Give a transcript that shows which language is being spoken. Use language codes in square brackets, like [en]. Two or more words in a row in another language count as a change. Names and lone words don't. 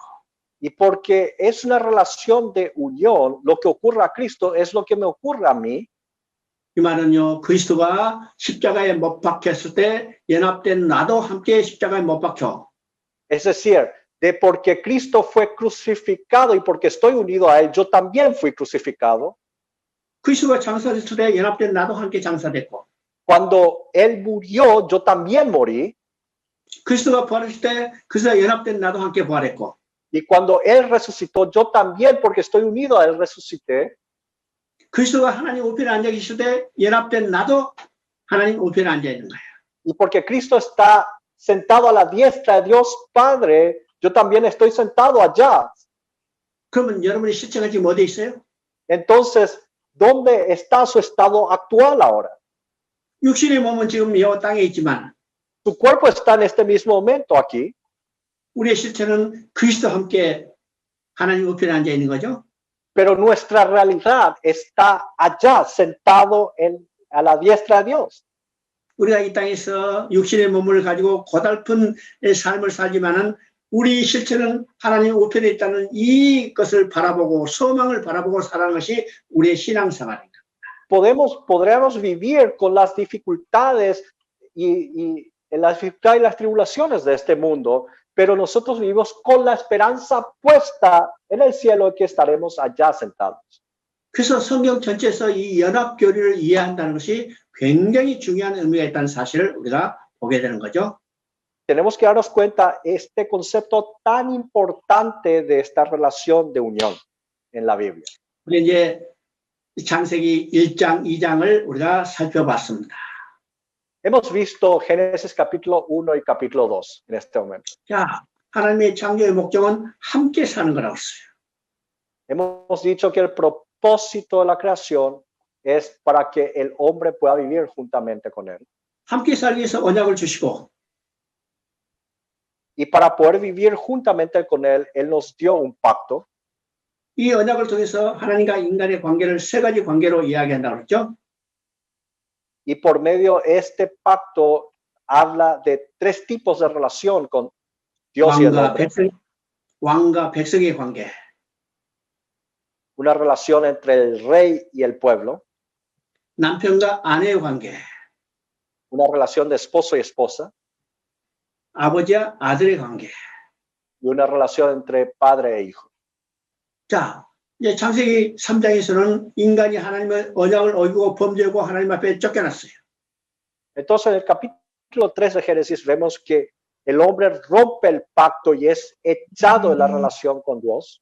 [es] Y porque es una relación de unión, lo que ocurre a Cristo es lo que me ocurre a mí. [ko] 이 말은요 그리스도가 십자가에 못 박혔을 때 연합된 나도 함께 십자가에 못 박혀. [es] Es decir, de porque Cristo fue crucificado y porque estoy unido a Él, yo también fui crucificado. [ko] 그리스도가 장사됐을 때 연합된 나도 함께 장사됐고 [es] Cuando Él murió, yo también morí. [ko] 그리스도가 부활했을 때 그리스도와 연합된 나도 함께 부활했고 [es] Y cuando Él resucitó, yo también, porque estoy unido a Él, resucité. [ko] 그리스도가 하나님 우편에 앉아 계실 때 연합된 나도 하나님 우편에 앉아 있는 거예요. [es] Y porque Cristo está sentado a la diestra de Dios Padre, yo también estoy sentado allá. [ko] 그러면 여러분의 실체가 지금 어디에 있어요? [es] Entonces, ¿dónde está su estado actual ahora? [ko] 육신의 몸은 지금 이 땅에 있지만 [es] Su cuerpo está en este mismo momento aquí, [ko] 우리의 실체는 그리스도와 함께 하나님 우편에 앉아 있는 거죠. [es] pero nuestra realidad está allá, sentado a la diestra de Dios. [ko] 우리가 이 땅에서 육신의 몸을 가지고 고달픈 삶을 살지만은 우리 실체는 하나님 우편에 있다는 이것을 바라보고 소망을 바라보고 살아가는 것이 우리의 신앙생활입니다. [es] Podremos vivir con las dificultades y las dificultades y las tribulaciones de este mundo, pero nosotros vivimos con la esperanza puesta en el cielo que estaremos allá sentados. [ko] 그래서 성경 전체에서 이 연합 교리를 이해한다는 것이 굉장히 중요한 의미가 있다는 사실을 우리가 보게 되는 거죠. [es] Tenemos que darnos cuenta este concepto tan importante de esta relación de unión en la Biblia. [ko] 우리 이제 창세기 1장, 2장을 우리가 살펴봤습니다. [es] Hemos visto Génesis capítulo 1 y capítulo 2 en este momento. [ko] 자, 하나님의 창조의 목적은 함께 사는 거라고 했어요. [es] Hemos dicho que el propósito de la creación es para que el hombre pueda vivir juntamente con él. [ko] 함께 살기 위해서 언약을 주시고 [es] Y para poder vivir juntamente con él nos dio un pacto. [ko] 이 언약을 통해서 하나님과 인간의 관계를 세 가지 관계로 이야기한다고 그랬죠. [es] Y por medio de este pacto habla de tres tipos de relación con Dios y el hombre. [ko] 왕과 백성의 관계, [es] Una relación entre el rey y el pueblo. [ko] 남편과 아내의 관계, [es] Una relación de esposo y esposa. [ko] 아버지와 아들의 관계. [es] Y una relación entre padre e hijo. [ko] 자, 이제 창세기 3장에서는 인간이 하나님의 언약을 어기고 범죄하고 하나님 앞에 쫓겨났어요. [es] Entonces, en el capítulo 3 de Génesis vemos que el hombre rompe el pacto y es echado de la relación con Dios.